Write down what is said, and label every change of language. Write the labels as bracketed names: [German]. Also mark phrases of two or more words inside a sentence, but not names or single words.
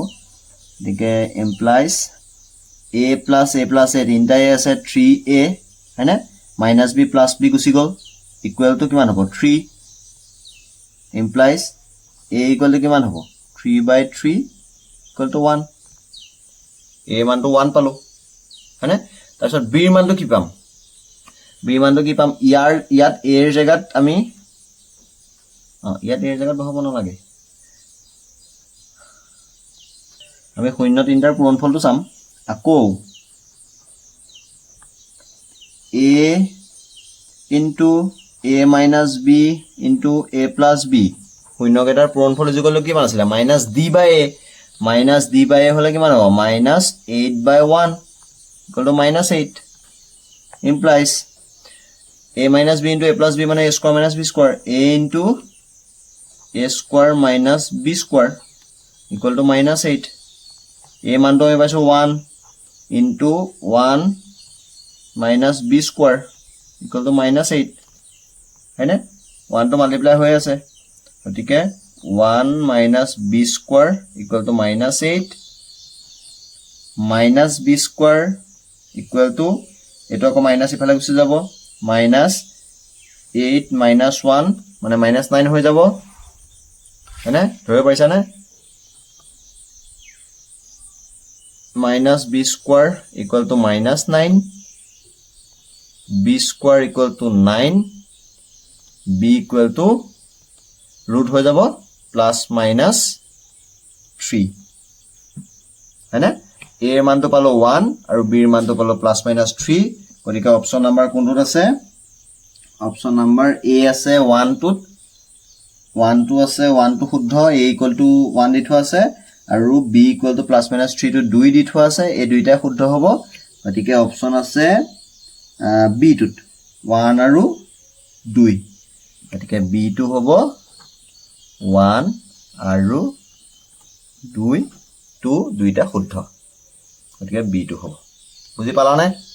[Assamese] গতিকে এমপ্লাইজ a + a তিনিটাই আছে 3a হয়নে, -b + b গুচি গ'ল [English] equal to [Assamese] কিমান হ'ব 3, এমপ্লাইজ a [English] equal to [Assamese] কিমান হ'ব 3/3 ইকুৱেল টু 1, a মানটো 1 পালো হয়নে? তাৰপিছত b ৰ মানটো কি পাম, ইয়াত a ৰ জেগাত আমি ইয়াত a ৰ জেগাত বহাব নালাগে, আমি শূন্য তিনিটাৰ পূৰণফলটো চাম। আকৌ a * a - b * a + b শূন্যকেইটাৰ পূৰণফল [English] equal to [Assamese] কিমান আছিলে -d/a, -d/a হলে কিমান হ'ব -8/1 [English] equal to [Assamese] -8, ইমপ্লাইজ a - b * a + b মানে a² - b², a * a² - b² [English] equal to [Assamese] -8 a মানটো আমি পাইছো [English] 1 into 1 minus b square equal to minus 8 [Assamese] হয়নে 1 টো মাল্টিপ্লাই হৈ আছে গতিকে [English] 1 minus b square equal to minus 8 minus b square equal to [Assamese] এটো আকৌ মাইনাস ইফালে গুছি যাব [English] minus 8 minus 1 [Assamese] মানে [English] minus 9 [Assamese] হৈ যাব হয়নে ধৰিব পাইছা নে [English] minus b square equal to minus 9 b square equal to 9 b equal to [Assamese] root হৈ যাব [English] plus minus 3 [Assamese] হয়নে a এর মানটো পালো 1 আৰু b এর মানটো পালো [English] plus minus 3 [Assamese] গতিকে [English] option number [Assamese] কোনটোত আছে [English] option number [Assamese] a আছে 1 টুত 1 2 আছে 1 টু শুদ্ধ [English] a equal to 1 [Assamese] দি থোৱা আছে আৰু [English] b equal to plus minus 3 to 2 [Assamese] দি থোৱা আছে এই দুইটা শুদ্ধ হ'ব গতিকে অপচন আছে b টুত 1 আৰু 2 গতিকে b টু হ'ব 1 আৰু 2 টু দুইটা শুদ্ধ গতিকে b টু হ'ব বুজি পালা নে